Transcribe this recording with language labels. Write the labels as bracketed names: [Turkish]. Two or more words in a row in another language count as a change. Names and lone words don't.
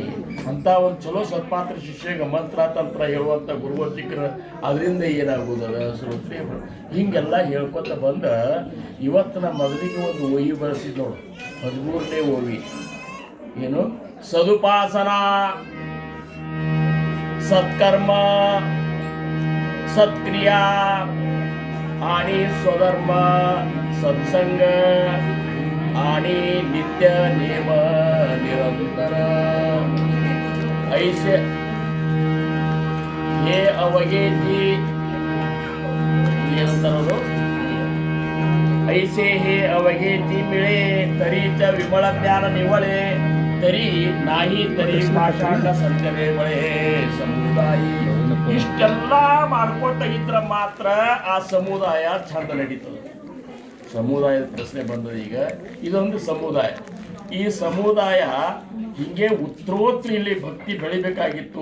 [Kannada] ಅಂತ ಒಂದು ಚಲೋ ಸತ್ಪಾತ್ರ ಶಿಷ್ಯಗೆ ಮಂತ್ರ ತಂತ್ರ ಹೇಳುವಂಥ ಗುರುಗಳು ಸಿಕ್ಕರೆ ಅದರಿಂದ ಏನಾಗುವುದಲ್ಲ ಶ್ರೋತ್ರಿ. ಹಿಂಗೆಲ್ಲ ಹೇಳ್ಕೊತ ಬಂದ ಇವತ್ತು ನಮ್ಮ ಮೊದಲಿಗೆ ಒಂದು ಓವಿ ಬಳಸಿದ್ ನೋಡು, 13ನೇ ಓವಿ. [Marathi] ಏನು? सदुपासन, सत्कर्म, सत्क्रिया आणि स्वधर्म, सत्संग आणि नित्य नेम निरंतर. ऐसे हे अवघेची ऐसे हे अवघेची मिळे तरीच विमळ ज्ञान निवळे तरी नाही तरी पाषांड संचले बळे ಸಮುದಾಯಿ. [Kannada] ಇಷ್ಟೆಲ್ಲ ಮಾಡ್ಕೊತ ಇದ್ರೆ ಮಾತ್ರ ಆ ಸಮುದಾಯ ಚಂದ ನಡೀತದೆ. ಸಮುದಾಯದ ಪ್ರಶ್ನೆ ಬಂದದ. ಈಗ ಇದೊಂದು ಸಮುದಾಯ. ಈ ಸಮುದಾಯ ಹಿಂಗೆ ಉತ್ತರೋತ್ತರ ಇಲ್ಲಿ ಭಕ್ತಿ ಬೆಳಿಬೇಕಾಗಿತ್ತು.